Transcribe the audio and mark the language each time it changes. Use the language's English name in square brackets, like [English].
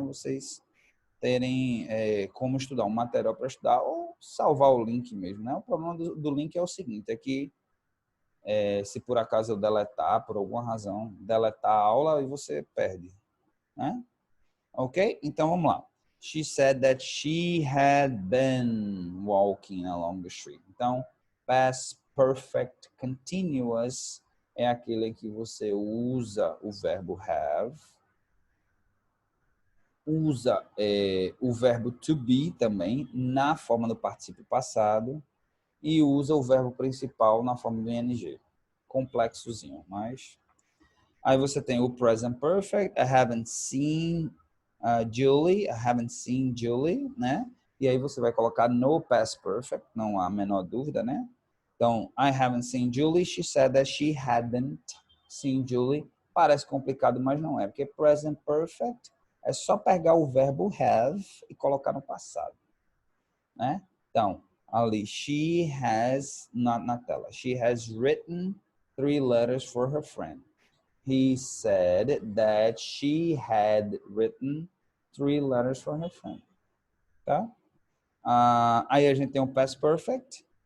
[Portuguese] Vocês terem como estudar um material para estudar ou salvar o link mesmo, né? O problema do link é o seguinte, é que se por acaso eu deletar, por alguma razão, deletar a aula e você perde, né? Ok? Então vamos lá. [English] She said that she had been walking along the street. [Portuguese] Então, past perfect continuous é aquele em que você usa o verbo have, usa o verbo to be também na forma do particípio passado e usa o verbo principal na forma do ing. Complexozinho, mas... [English] Aí você tem o present perfect, I haven't seen Julie, I haven't seen Julie, né? [Portuguese] E aí você vai colocar no past perfect, não há a menor dúvida, né? [English] Então, I haven't seen Julie, she said that she hadn't seen Julie. [Portuguese] Parece complicado, mas não é, porque present perfect é só pegar o verbo have e colocar no passado, né? [English] Então, ali, she has, na tela, she has written 3 letters for her friend. He said that she had written 3 letters for her friend. Tá? Aí a gente tem o past perfect.